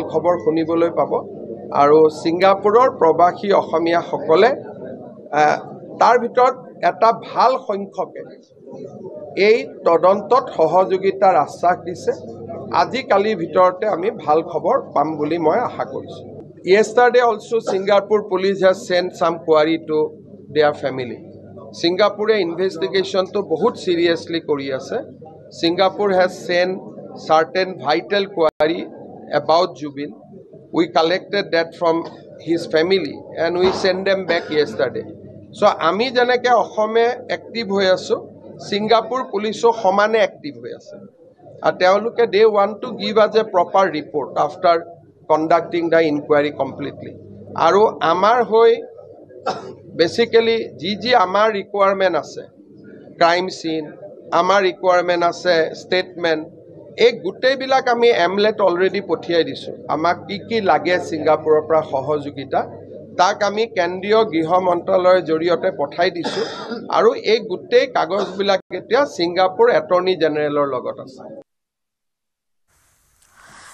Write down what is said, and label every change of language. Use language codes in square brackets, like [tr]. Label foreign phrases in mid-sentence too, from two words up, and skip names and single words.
[as] খবৰ শুনিবলৈ পাব আৰু ছিংগাপুৰৰ প্ৰবাসী অসমীয়াসকলে তাৰ ভিতৰত এটা ভাল সংখ্যকে এই তদন্তত সহযোগিতাৰ আশ্বাস দিছে আজিকালিৰ ভিতৰতে আমি ভাল খবৰ পাম বুলি মই আশা কৰিছোঁ [en] Yesterday also Singapore police has sent some query to their family Singapore investigation to বহুত seriously [as] কৰি আছে [en] Singapore has sent certain vital query about Jubin we collected that from his family and we sent them back yesterday So, [as] আমি যেনেকৈ অসমে এক্টিভ হৈ আছোঁ ছিংগাপুৰ পুলিচো সমানে এক্টিভ হৈ আছে আৰু [en] তেওঁলোকে they want to give us a proper report after conducting the inquiry completely [as] আৰু আমাৰ হৈ বেচিকেলি যি আমাৰ ৰিকুৱাৰমেণ্ট আছে [en] crime scene [as] আমাৰ ৰিকুৱাৰমেণ্ট আছে ষ্টেটমেণ্ট এই গোটেইবিলাক আমি এমলেট অলৰেডি পঠিয়াই দিছোঁ আমাক কি লাগে ছিংগাপুৰৰ পৰা সহযোগিতা তাক আমি কেন্দ্ৰীয় গৃহ মন্ত্ৰালয়ৰ জৰিয়তে পঠাই দিছোঁ আৰু এই গোটেই কাগজবিলাক এতিয়া ছিংগাপুৰ [en] attorney general [as] লগত আছে